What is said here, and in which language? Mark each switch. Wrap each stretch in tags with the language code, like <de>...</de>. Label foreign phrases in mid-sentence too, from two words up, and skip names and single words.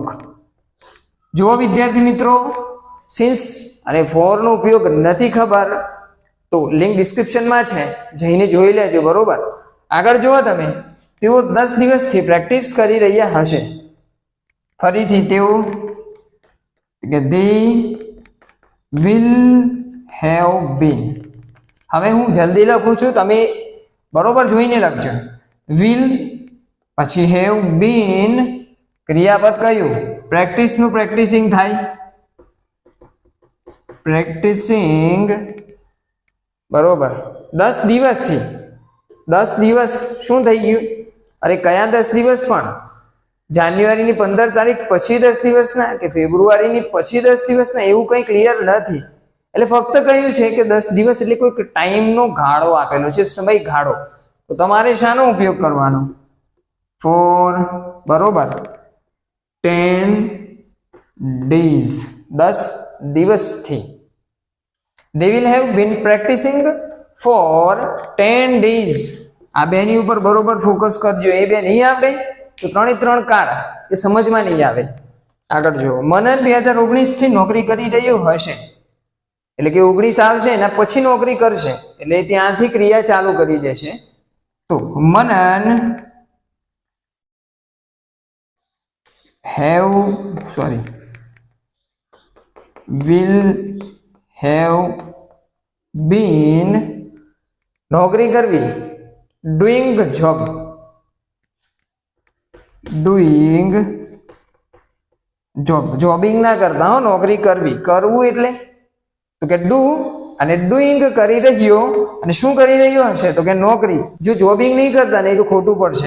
<gu>જુઓ વિદ્યાર્થી મિત્રો, સિન્સ અને 4 નો ઉપયોગ નથી ખબર તો</gu> <en>link descriptionમાં</en> <gu>છે, જઈને જોઈ લેજો, બરોબર? આગળ જુઓ તમે, તેઓ 10 દિવસથી પ્રેક્ટિસ કરી રહ્યા હશે.</gu> <en>ફરીથી તેઓ કે they will have been.</en> <gu>હવે હું જલ્દી લખું છું, તમે બરોબર જોઈને લખજો. will પછી</gu> <en>have been</en> <gu>ક્રિયાપદ કયું? પ્રેક્ટિસનું પ્રેક્ટિસિંગ થાય, પ્રેક્ટિસિંગ, બરોબર. 10 દિવસથી. 10 દિવસ શું થઈ ગયું? અરે કયા 10 દિવસ? પણ જાન્યુઆરીની 15 તારીખ પછી 10 દિવસના કે ફેબ્રુઆરીની પછી 10 દિવસના, એવું કંઈ ક્લિયર નથી. એટલે ફક્ત કહ્યું છે કે 10 દિવસ એટલે કોઈ ટાઈમનો ગાળો આપેલો છે, સમય ગાળો. તો તમારે શાનો ઉપયોગ કરવાનો? 4, બરોબર,</gu> <en>10 days,</en> <gu>10 દિવસથી.</gu> <en>they will have been practicing for 10 days.</en> <gu>આ બેની ઉપર બરોબર ફોકસ કરજો. એ બે નહીં આવડે તો 3 કાળ એ સમજમાં નહીં આવે. આગળ જુઓ, મનન 2019 થી નોકરી કરી રહ્યો હશે. એટલે કે 19 આવશે એના પછી નોકરી કરશે, એટલે ત્યાંથી ક્રિયા ચાલુ કરી દેશે. તો મનન</gu> <en>will have been</en> <gu>નોકરી કરવી,</gu> <en>doing job,</en> <gu>જોબિંગ ના કરતા હો, નોકરી કરવી. કરવું એટલે તો કે ડુ, અને ડુઈંગ કરી રહ્યો. અને શું કરી રહ્યો હશે તો કે નોકરી. જો જોબિંગ નહીં કરતા નહીં તો ખોટું પડશે.</gu>